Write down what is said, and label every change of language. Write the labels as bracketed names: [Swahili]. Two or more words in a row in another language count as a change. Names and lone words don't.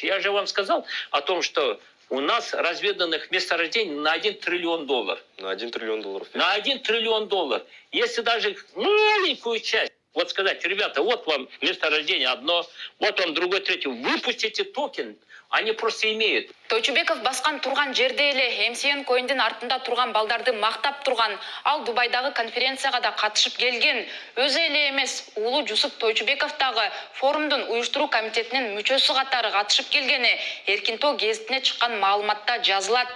[Russian] Я же вам сказал о том, что у нас разведанных месторождений на 1 триллион долларов. На 1 триллион долларов. На 1 триллион долларов. Если даже маленькую часть, вот сказать, ребята, вот вам месторождение одно, вот он другой, третий, выпустите токен, они просто имеют. [Kyrgyz] Тойчубеков баскан турган жерде эле MCN Coin'дин артында турган балдарды мактап турган, ал Дубайдагы конференцияга да катышып келген. Өзү эле эмес, уулу Жусуп Тойчубеков дагы форумдун уюштуруу комитетинин мүчөсү катары катышып келгени Эркинтоо гезитине чыккан маалыматта жазылат.